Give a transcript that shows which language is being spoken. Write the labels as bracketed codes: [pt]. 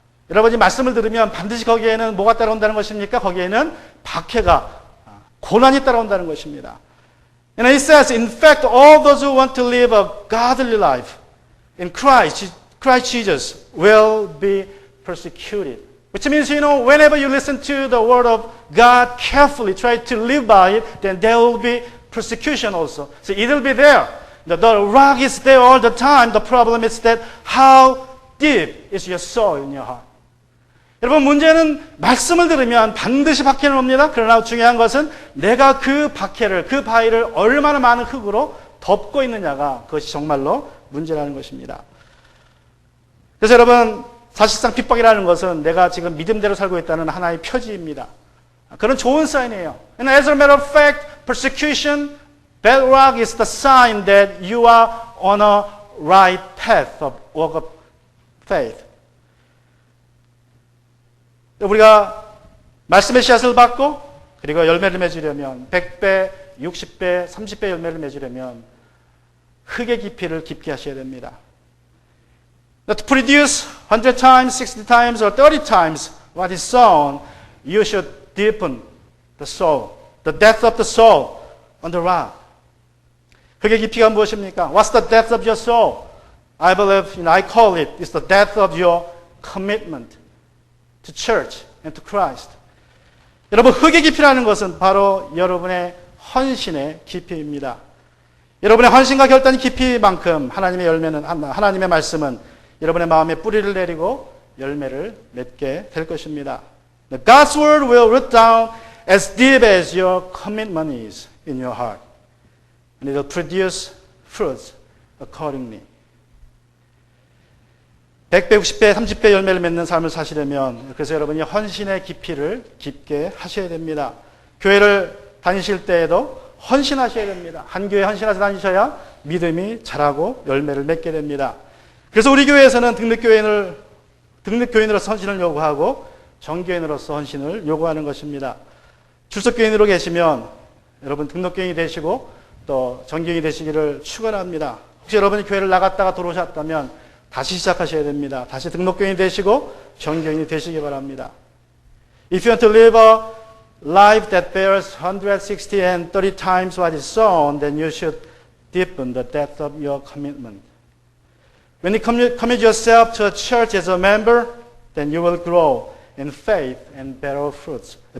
[ko] 여러분이 말씀을 들으면 반드시 거기에는 뭐가 따라온다는 것입니까? 거기에는 박해가, 고난이 따라온다는 것입니다. [en] And it says, in fact, all those who want to live a godly life in Christ Jesus will be persecuted. Which means, whenever you listen to the word of God carefully, try to live by it, then there will be persecution also. So it will be there. The rock is there all the time. The problem is that how deep is your soul in your heart? [ko] 여러분, 문제는 말씀을 들으면 반드시 박해는 옵니다. 그러나 중요한 것은 내가 그 박해를, 그 바위를 얼마나 많은 흙으로 덮고 있느냐가 그것이 정말로 문제라는 것입니다. 그래서 여러분, 사실상 핍박이라는 것은 내가 지금 믿음대로 살고 있다는 하나의 표지입니다. 그런 좋은 사인이에요. [en] And as a matter of fact, persecution, that rock is the sign that you are on a right path of walk of faith. [ko] 우리가 말씀의 씨앗을 받고 그리고 열매를 맺으려면 100배, 60배, 30배 열매를 맺으려면 흙의 깊이를 깊게 하셔야 됩니다. [en] To produce 100 times, 60 times, or 30 times what is sown, you should deepen the soul, the depth of the soul on the rock. [ko] 흙의 깊이가 무엇입니까? [en] What's the depth of your soul? I believe, I call it, it's the depth of your commitment to church and to Christ. [ko] 여러분, 흙의 깊이라는 것은 바로 여러분의 헌신의 깊이입니다. 여러분의 헌신과 결단의 깊이만큼 하나님의 열매는, 하나님의 말씀은 여러분의 마음에 뿌리를 내리고 열매를 맺게 될 것입니다. [en] God's word will root down as deep as your commitment is in your heart. And it will produce fruits accordingly. [ko] 100배, 60배, 30배 열매를 맺는 삶을 사시려면 그래서 여러분이 헌신의 깊이를 깊게 하셔야 됩니다. 교회를 다니실 때에도 헌신하셔야 됩니다. 한 교회 헌신해서 다니셔야 믿음이 자라고 열매를 맺게 됩니다. 그래서 우리 교회에서는 등록교인으로서 헌신을 요구하고 정교인으로서 헌신을 요구하는 것입니다. 출석교인으로 계시면 여러분 등록교인이 되시고 또 정교인이 되시기를 축원합니다. 혹시 여러분이 교회를 나갔다가 들어오셨다면 다시 시작하셔야 됩니다. 다시 등록교인이 되시고 정교인이 되시기 바랍니다. [en] If you want to live a life that bears 160 and 30 times what is sown, then you should deepen the depth of your commitment. When you commit yourself to a church as a member, then you will grow in faith and bear fruits.